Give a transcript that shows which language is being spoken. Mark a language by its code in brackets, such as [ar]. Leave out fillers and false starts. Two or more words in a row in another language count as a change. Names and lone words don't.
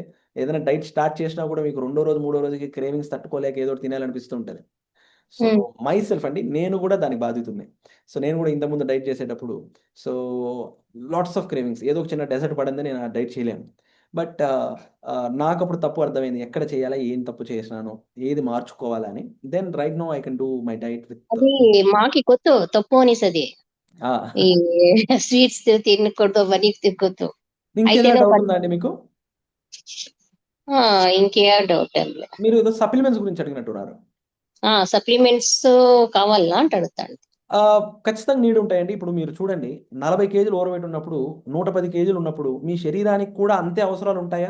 [te] ఏదైనా డైట్ స్టార్ట్ చేసినా కూడా మీకు 2వ రోజు 3వ రోజుకి క్రేవింగ్స్ తట్టుకోలేక ఏదో ఒకటి తినాలనిపిస్తూ ఉంటుంది. సో ఉమ్, [en] my self [te] అండి, నేను కూడా దానికి బాధితుడిని. సో నేను కూడా ఇంతకుముందు డైట్ చేసేటప్పుడు [en] so lots of cravings, [te] ఏదో ఒక చిన్న డెజర్ట్ పడింది, నేను ఆ డైట్ చేయలేను. బట్ నాకు అప్పుడు తప్పు అర్థమైంది, ఎక్కడ చేయాలా, ఏం తప్పు చేసినాను, ఏది మార్చుకోవాలని. [en] then right now I can do my diet with. [te] అది మాకి [kn] ಗೊತ್ತು ತಪ್ಪು ಅನಿಸದೆ ಈ ಸ್ವೀಟ್ಸ್ ತಿನ್ಕೊಟ್ಟು ಬರೀ ತಿನ್ಕೊಟ್ಟು [te] ఇంకేదైనా అయితేనే డౌట్ ఉందా అండి మీకు? ఇంకే డౌట్ అనిలే. మీరు ఏదో సప్లిమెంట్స్ గురించి అడిగినట్టున్నారు. సప్లిమెంట్స్ కావాలా అంటే అడుగుతాను. ఖచ్చితంగా నీడ్ ఉంటాయండి. ఇప్పుడు మీరు చూడండి, 40 కేజీలు ఓవర్ వెయిట్ ఉన్నప్పుడు, 110 కేజీలు ఉన్నప్పుడు మీ శరీరానికి కూడా అంతే అవసరాలు ఉంటాయా?